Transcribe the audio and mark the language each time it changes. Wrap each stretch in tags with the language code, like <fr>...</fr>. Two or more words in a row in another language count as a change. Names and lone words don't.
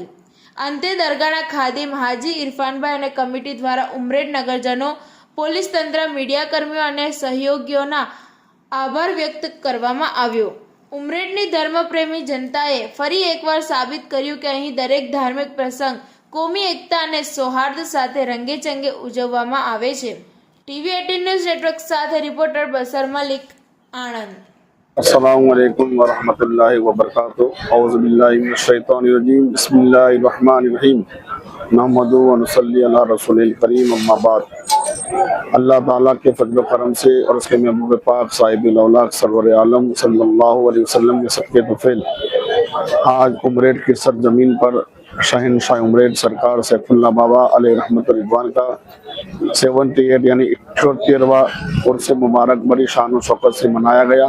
<gu>અંતે દરગાહના ખાદિમ હાજી ઇરફાનભાઈ અને કમિટી દ્વારા ઉમરેઠ નગરજનો, પોલીસ તંત્ર, મીડિયા કર્મીઓ અને સહયોગીઓના આભાર વ્યક્ત કરવામાં આવ્યો। ઉમરેઠની ધર્મપ્રેમી જનતાએ ફરી એકવાર સાબિત કર્યું કે અહીં દરેક ધાર્મિક પ્રસંગ કોમી એકતા અને સૌહાર્દ સાથે રંગેચંગે ઉજવવામાં આવે છે। ટીવી 18 ન્યૂઝ નેટવર્ક સાથે રિપોર્ટર બસર મલિક, આણંદ।</gu> <ar>السلام عليكم ورحمة الله وبركاته. أعوذ بالله من الشيطان الرجيم۔ بسم الله الرحمن الرحيم. نحمده ونصلي على رسوله الكريم، أما بعد.</ar> <ur>اللہ تعالیٰ کے فضل کرم سے اور اس کے محبوب پاک صاحب الاولاد سرور عالم</ur> <ar>صلى الله عليه وسلم</ar> <ur>کے صدقے طفیل آج امریٹھ کی سرزمین پر شہنشاہ امریٹھ سرکار سیف اللہ بابا علیہ رحمت رضوان کا 78 یعنی 78واں عرس مبارک بڑی شان اور شوکت سے منایا گیا.</ur>